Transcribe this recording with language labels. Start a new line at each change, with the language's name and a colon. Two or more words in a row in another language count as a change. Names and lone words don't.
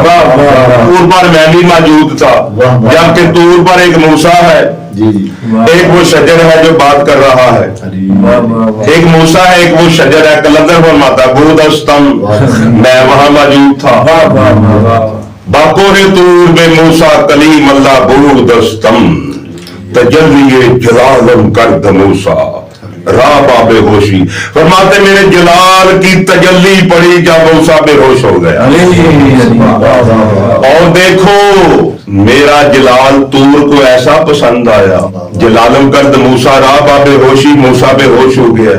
Urdu: طور پر میں بھی موجود تھا, جبکہ طور پر ایک موسیٰ ہے, ایک وہ شجر ہے جو بات کر رہا ہے, ایک موسیٰ ہے ایک وہ شجر ہے. قلندر فرماتا بودستم میں وہاں موجود تھا.
Persian: باکوہ طور بے موسیٰ کلیم اللہ بودستم تجلی جلالم کرد موسیٰ را باب ہوشی.
Urdu: فرماتے میرے جلال کی تجلی پڑی جب موسیٰ بے ہوش ہو گیا. اور دیکھو میرا جلال طور کو ایسا پسند آیا,
Persian: جلالم کرد موسیٰ را باب ہوشی,
Urdu: موسیٰ بے ہوش ہو گیا.